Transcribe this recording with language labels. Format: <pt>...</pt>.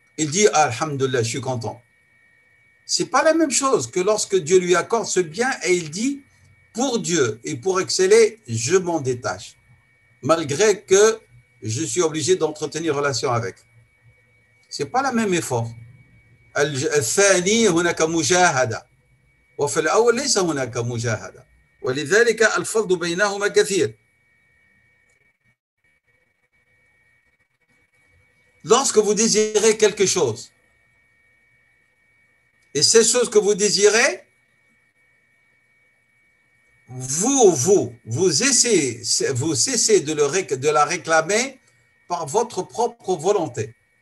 <fr>Il dit Alhamdulillah, je suis content. C'est pas la même chose que lorsque Dieu lui accorde ce bien et il dit pour Dieu et pour exceller, je m'en détache, malgré que je suis obligé d'entretenir relation avec. C'est pas le même effort.</fr> <ar>الثاني هناك مجاهدة وفي الأول ليس هناك مجاهدة ولذلك الفضل بينهما كثير.</ar> <fr>Lorsque vous désirez quelque chose et ces choses que vous désirez, vous cessez de la réclamer par votre propre volonté.</fr>